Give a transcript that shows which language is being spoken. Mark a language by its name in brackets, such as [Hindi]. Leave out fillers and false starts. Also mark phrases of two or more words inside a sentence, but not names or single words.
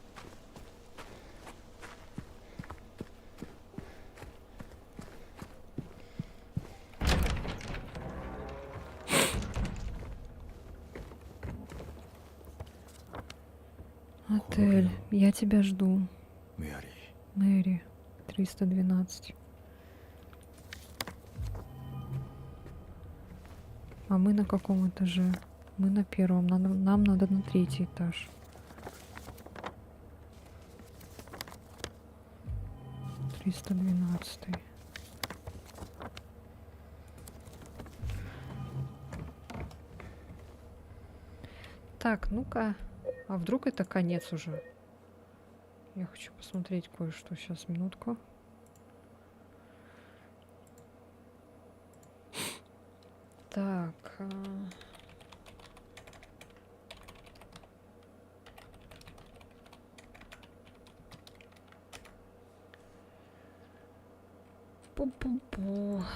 [Russian] Отель. Я тебя жду. [Japanese] メアリー [Russian] Мэри. 312. А мы на каком этаже? Мы на первом. Нам надо на 3-й этаж. Триста 12. Так, ну-ка. А вдруг это конец уже? Я хочу посмотреть кое-что. Сейчас, минутку. Так. Пу-пу-пу.